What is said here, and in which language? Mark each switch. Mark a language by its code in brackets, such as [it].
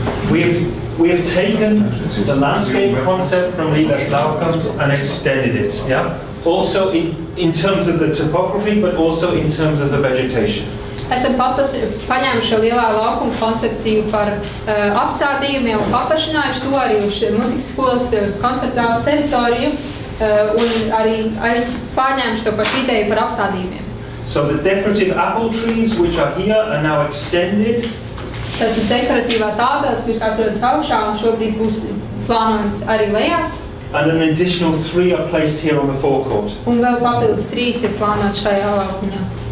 [en] We have taken the landscape concept from Līlas laukums and extended it, yeah? Also in terms of the topography, but also in terms of the vegetation. [lv] Esam paņēmuši šo lielā laukuma koncepciju par apstādījumiem un paplašinājuši to arī uz muzikas skolas, uz koncertzāles teritoriju un arī pārņēmuši to pašu ideju par apstādījumiem. [en] So the decorative apple trees which are here are now extended. [lv] Tad dekoratīvās ābeles, kuras atrodas augšā un šobrīd būs plānojums arī lejā. [en] And an additional 3 are placed here on the forecourt. [lv] Un vēl papildus 3 ir plānoti šajā laukuņā.